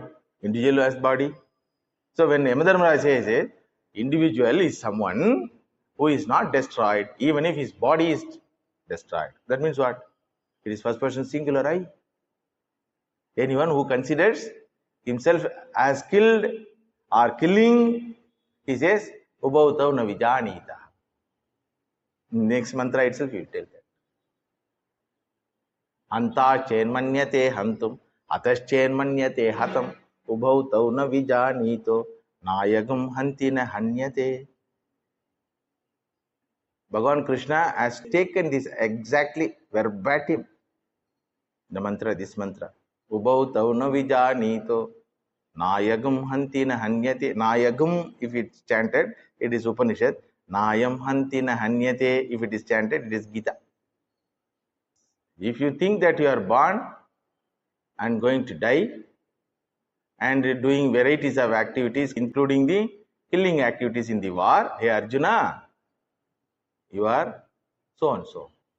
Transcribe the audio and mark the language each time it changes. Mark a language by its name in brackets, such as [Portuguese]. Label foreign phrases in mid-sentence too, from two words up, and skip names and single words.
[English] Individual who has body. So when Yamadharmaraja says, individual is someone who is not destroyed even if his body is destroyed. That means what? It is first person singular I. Anyone who considers himself as killed or killing, he says, [Sanskrit] उभौतौ न विजानीतः. [English] Next mantra itself you will tell that. [Sanskrit] हन्ता चेन्मन्यते हन्तुं, हतश् चेन्मन्यते हतम्, उभौतौ न विजानीतो, नायं हन्ति न हन्यते. [English] Bhagavan Krishna has taken this exactly verbatim, the mantra, this mantra. [Sanskrit] उभौतौ न विजानीतो, नायं हन्ति न हन्यते. Nayagam, [English] if it's chanted, it is Upanishad. [Sanskrit] नायं हन्ति न हन्यते, [English] if it is chanted, it is Gita. If you think that you are born and going to die and doing varieties of activities, including the killing activities in the war, hey Arjuna, you are so and so.